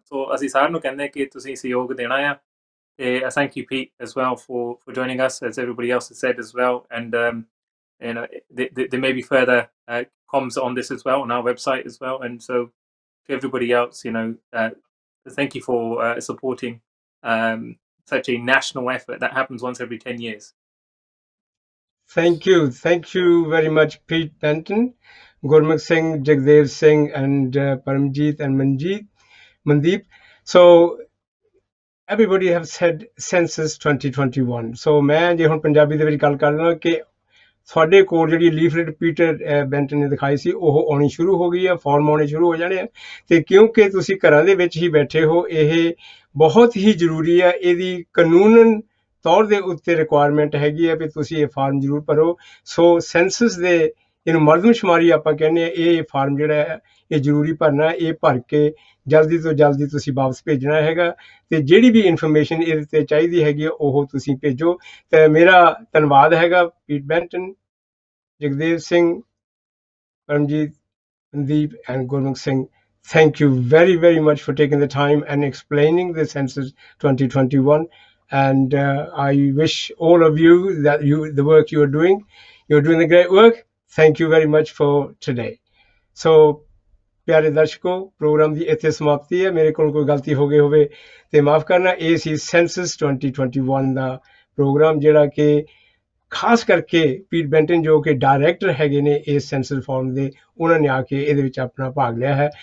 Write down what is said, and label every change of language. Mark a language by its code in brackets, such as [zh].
[pa] ਸੋ ਅਸੀਂ ਸਾਰਿਆਂ ਨੂੰ ਕਹਿੰਦੇ ਕਿ ਤੁਸੀਂ ਸਹਿਯੋਗ ਦੇਣਾ ਆ. [en] ਤੇ thank you, Pete, as well for joining us, as everybody else has said as well. And you know, there may be further comms on this as well on our website as well. And so to everybody else, you know, thank you for supporting such a national effort that happens once every 10 years. Thank you very much, Pete Benton, Gurmukh Singh, Jagdev Singh, and Paramjeet and Mandeep. So everybody have said census 2021. [pa] So मैं जे हुण पंजाबी दे विच गल करना कि ਸਾਡੇ ਕੋਲ ਜਿਹੜੀ ਲੀਫਲੇਟ Peter Benton ਨੇ ਦਿਖਾਈ ਸੀ ਉਹ ਆਉਣੀ ਸ਼ੁਰੂ ਹੋ ਗਈ ਹੈ, ਫਾਰਮ ਆਉਣੇ ਸ਼ੁਰੂ ਹੋ ਜਾਣੇ ਆ. ਤੇ ਕਿਉਂਕਿ ਤੁਸੀਂ ਘਰਾਂ ਦੇ ਵਿੱਚ ਹੀ ਬੈਠੇ ਹੋ, ਇਹ ਬਹੁਤ ਹੀ ਜ਼ਰੂਰੀ ਹੈ. ਇਹਦੀ ਕਾਨੂੰਨਨ ਤੌਰ ਦੇ ਉੱਤੇ ਰਿਕੁਆਇਰਮੈਂਟ ਹੈਗੀ ਹੈ ਵੀ ਤੁਸੀਂ ਇਹ ਫਾਰਮ ਜ਼ਰੂਰ ਭਰੋ. ਸੋ ਸੈਂਸਸ ਦੇ ਇਹਨੂੰ ਮਰਦਮਸ਼ੁਮਾਰੀ ਆਪਾਂ ਕਹਿੰਦੇ ਹਾਂ, ਇਹ ਫਾਰਮ ਜਿਹੜਾ ਹੈ ਇਹ ਜ਼ਰੂਰੀ ਭਰਨਾ. ਇਹ ਭਰ ਕੇ ਜਲਦੀ ਤੋਂ ਜਲਦੀ ਤੁਸੀਂ ਵਾਪਸ ਭੇਜਣਾ ਹੈਗਾ. ਤੇ ਜਿਹੜੀ ਵੀ ਇਨਫੋਰਮੇਸ਼ਨ ਇਹਦੇ ਤੇ ਚਾਹੀਦੀ ਹੈਗੀ ਉਹ ਤੁਸੀਂ ਭੇਜੋ. ਤੇ ਮੇਰਾ ਧੰਨਵਾਦ ਹੈਗਾ ਪੀਟ Benton, Jagdev Singh, Paramjeet, Mandeep, and Gurmukh Singh. [en] Thank you very, very much for taking the time and explaining the Census 2021. And I wish all of you that the work you're doing a great work. Thank you very much for today. [pa] So, ਪਿਆਰੇ ਦਰਸ਼ਕੋ, programme ਦੀ ਇੱਥੇ ਸਮਾਪਤੀ ਹੈ. ਮੇਰੇ ਕੋਲ ਕੋਈ ਗਲਤੀ ਹੋ ਗਈ ਹੋਵੇ ਤੇ ਮਾਫ ਕਰਨਾ. ਇਹ ਸੀ ਸੈਂਸਸ 2021 ਦਾ ਪ੍ਰੋਗਰਾਮ, ਜਿਹੜਾ ਕਿ ਖਾਸ ਕਰਕੇ ਪੀਟ ਬੈਂਟਨ ਜੋ ਕਿ ਡਾਇਰੈਕਟਰ ਹੈਗੇ ਨੇ ਇਸ ਸੈਂਸਸ ਫਾਰਮ ਦੇ, ਉਹਨਾਂ ਨੇ ਆ ਕੇ ਇਹਦੇ ਵਿੱਚ ਆਪਣਾ ਭਾਗ ਲਿਆ ਹੈ.